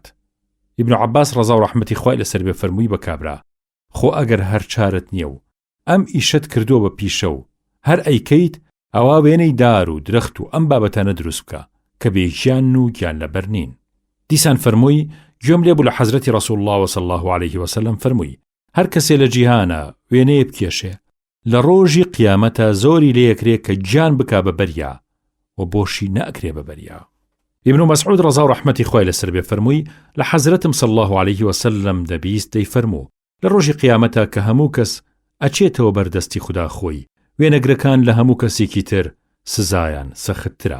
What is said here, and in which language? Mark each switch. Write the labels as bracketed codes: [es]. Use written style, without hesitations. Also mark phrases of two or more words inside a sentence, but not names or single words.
[ckb] ابن عباس ڕەزا و ڕەحمەتی خوای لەسەر بێ فەرمووی بە کابرا خۆ ئەگەر هەر چارت نییە و ئەم ئیشت کردووە بە پیشە و هەر ئەیکەیت ئەوا وێنەی دار و درەخت و ئەم بابەتانە دروست بکە کە بێگیان و گیان لەبەر نین. دیسان فەرمووی گوێم لێ بوو لە حەزرەتی [ar] ڕەسوول الله صلی الله عليه وسلم [ckb] فەرمووی هەر کەسێ لە جیهانە وێنەیە بکێشێ لە ڕۆژی قیامەتە زۆری لێ یەکرێ کە گیان بکا بە بەریا و بۆشی نەئەکرێ بە بەریا. ابن مسعود ڕەزا و ڕەحمەتی خوای لەسەر بێ فەرمووی لە حەزرەتم [ar] صلی الله عليه وسلم [ckb] دەبیست دەی فەرموو لە ڕۆژی قیامەتە کە هەموو کەس ئەچێتەوە بەردەستی خوددا خۆی، وێنەگرەکان لە هەموو کەسێکی تر سزایان سەختترا.